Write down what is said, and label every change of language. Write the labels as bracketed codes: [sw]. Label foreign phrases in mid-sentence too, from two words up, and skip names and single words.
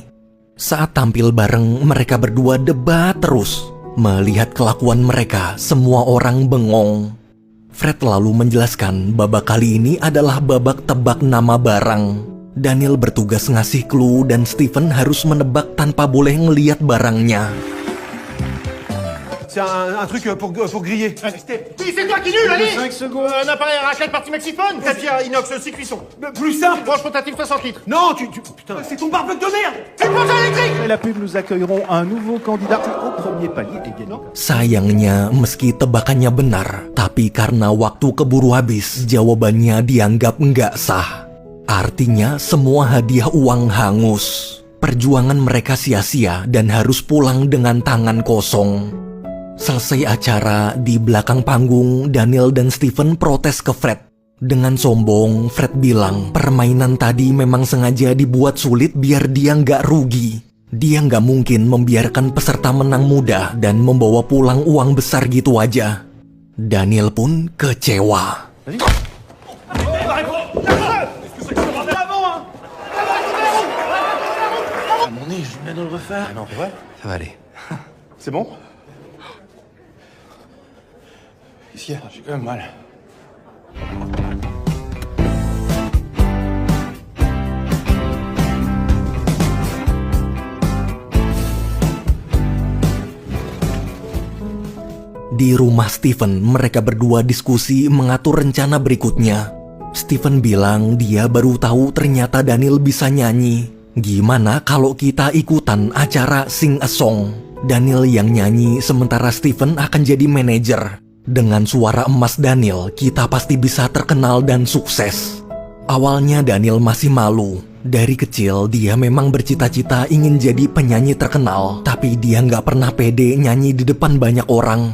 [id] Saat tampil bareng, mereka berdua debat terus. Melihat kelakuan mereka, semua orang bengong. Fred lalu menjelaskan babak kali ini adalah babak tebak nama barang. Daniel bertugas ngasih clue dan Steven harus menebak tanpa boleh ngeliat barangnya. [fr] C'est un truc pour griller. Oui, c'est toi qui nul, allez 5 secondes. Un appareil à raclette partie Mexiphone, tapis à inox 6 cuissons. Plus simple. Branche portative 60 litres. Non, putain, c'est ton barbecue de merde. C'est le poisson électrique. Et la pub, nous accueillerons un nouveau candidat au premier palier des gagnants. [id] Sayangnya, meski tebakannya benar, tapi karena waktu keburu habis, jawabannya dianggap nggak sah. Artinya semua hadiah uang hangus. Perjuangan mereka sia-sia dan harus pulang dengan tangan kosong. Selesai acara, di belakang panggung, Daniel dan Steven protes ke Fred. Dengan sombong, Fred bilang permainan tadi memang sengaja dibuat sulit biar dia nggak rugi. Dia nggak mungkin membiarkan peserta menang mudah dan membawa pulang uang besar gitu aja. Daniel pun kecewa. [fr] À mon nez, je viens de le refaire. Non, ouais, ça va aller. C'est bon? Ici, j'ai quand même mal. [id] Di rumah Steven, mereka berdua diskusi mengatur rencana berikutnya. Steven bilang dia baru tahu ternyata Daniel bisa nyanyi. Gimana kalau kita ikutan acara sing a song? Daniel yang nyanyi sementara Steven akan jadi manajer. Dengan suara emas Daniel, kita pasti bisa terkenal dan sukses. Awalnya Daniel masih malu. Dari kecil dia memang bercita-cita ingin jadi penyanyi terkenal, tapi dia nggak pernah pede nyanyi di depan banyak orang.